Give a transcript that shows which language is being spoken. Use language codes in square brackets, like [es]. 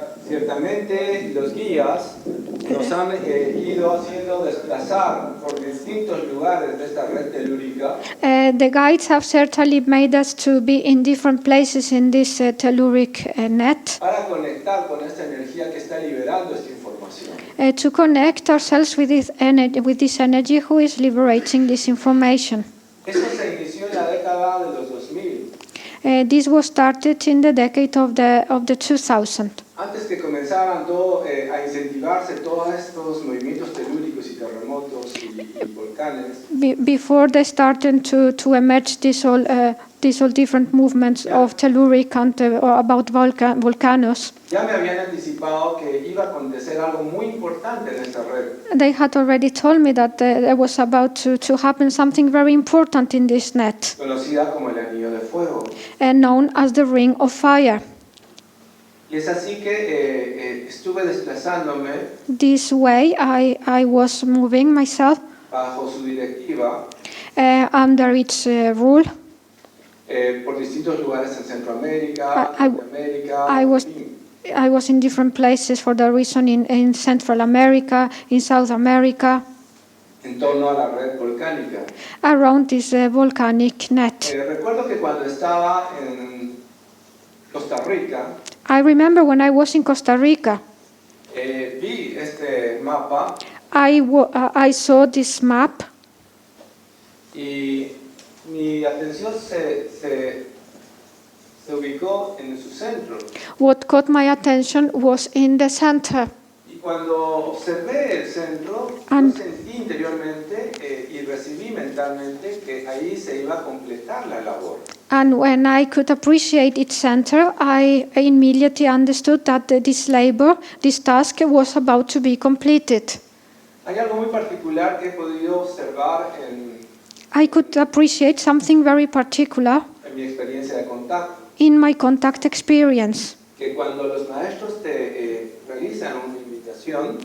[es] concretamente los guías nos han ido haciendo desplazar por distintos lugares de esta red telúrica [en] The guides have certainly made us to be in different places in this telluric net [es] para conectar con esta energía que está liberando esta información. [en] to connect ourselves with this energy who is liberating this information. [es] Eso se inició en la década de los 2000. [en] This was started in the decade of the 2000. [es] Antes que comenzaran a incentivarse todos estos movimientos telúricos y terremotos y volcanes, [en] Before they started to emerge these all different movements of telluric and about volcanoes, [es] ya me habían anticipado que iba a acontecer algo muy importante en esta red. [en] they had already told me that there was about to happen something very important in this net, [es] Conocida como el anillo de fuego. [en] known as the Ring of Fire. [es] Y es así que estuve desplazándome [en] This way I was moving myself [es] bajo su directiva [en] under its rule. [es] por distintos lugares en Centroamérica, [en] I- [es] Norteamérica, [en] I was- [es] en fin, [en] I was in different places for the reason in Central America, in South America, [es] en torno a la red volcánica. [en] around this volcanic net. [es] Recuerdo que cuando estaba en Costa Rica, [en] I remember when I was in Costa Rica, [es] vi este mapa [en] I saw this map [es] y mi atención se ubicó en su centro. [en] What caught my attention was in the center. [es] Y cuando observé el centro, yo [en] And- [es] sentí interiormente y recibí mentalmente que ahí se iba a completar la labor. [en] And when I could appreciate its center, I immediately understood that this labor, this task, was about to be completed. [es] Hay algo muy particular que he podido observar [en] I could appreciate something very particular [es] en mi experiencia de contacto, [en] in my contact experience. [es] que cuando los maestros te realizan una invitación,